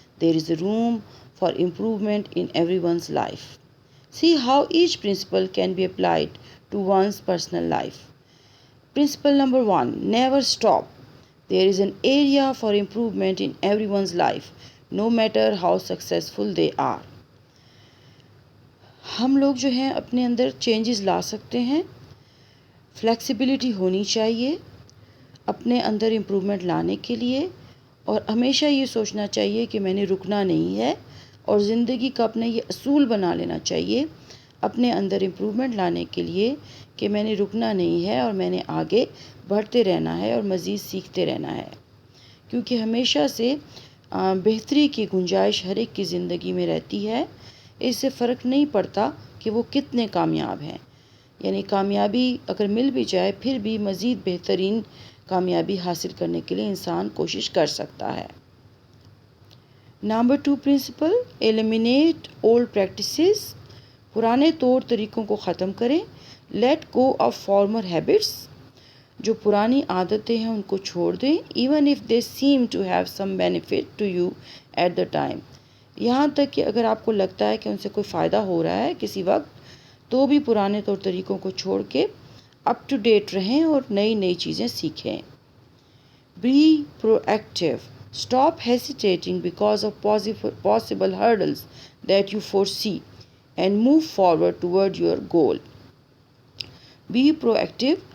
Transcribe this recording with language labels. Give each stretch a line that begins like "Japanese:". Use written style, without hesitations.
English: There is room for improvement in everyone's life. See how each principle can be applied to one's personal life. Principle number 1, never stop. There is an area for improvement in everyone's life, no matter how successful they are.
Urdu: ہم لوگ جو ہیں اپنے اندر changes لا سکتے ہیں. Flexibility ہونی چاہیے اپنے اندر امپرومنٹ لانے کے لیے، اور ہمیشہ یہ سوچنا چاہیے کہ میں نے رکنا نہیں ہے، اور زندگی کا اپنا یہ اصول بنا لینا چاہیے اپنے اندر امپرومنٹ لانے کے لیے کہ میں نے رکنا نہیں ہے اور میں نے آگے بڑھتے رہنا ہے اور مزید سیکھتے رہنا ہے، کیونکہ ہمیشہ سے بہتری کی گنجائش ہر ایک کی زندگی میں رہتی ہے. اس سے فرق نہیں پڑتا کہ وہ کتنے کامیاب ہیں، یعنی کامیابی اگر مل بھی جائے پھر بھی مزید بہترین کامیابی حاصل کرنے کے لیے انسان کوشش کر سکتا ہے.
English: Number 2 principle, eliminate old practices.
Urdu: پرانے طور طریقوں کو ختم کریں.
English: Let go of former habits.
Urdu: جو پرانی عادتیں ہیں ان کو چھوڑ دیں.
English: Even if they seem to have some benefit to you at the time.
Urdu: یہاں تک کہ اگر آپ کو لگتا ہے کہ ان سے کوئی فائدہ ہو رہا ہے کسی وقت، تو بھی پرانے طور طریقوں کو چھوڑ کے اپ ٹو ڈیٹ رہیں اور نئی چیزیں سیکھیں.
English: Be proactive. Stop hesitating because of possible hurdles that you foresee and move forward toward your goal. Be proactive.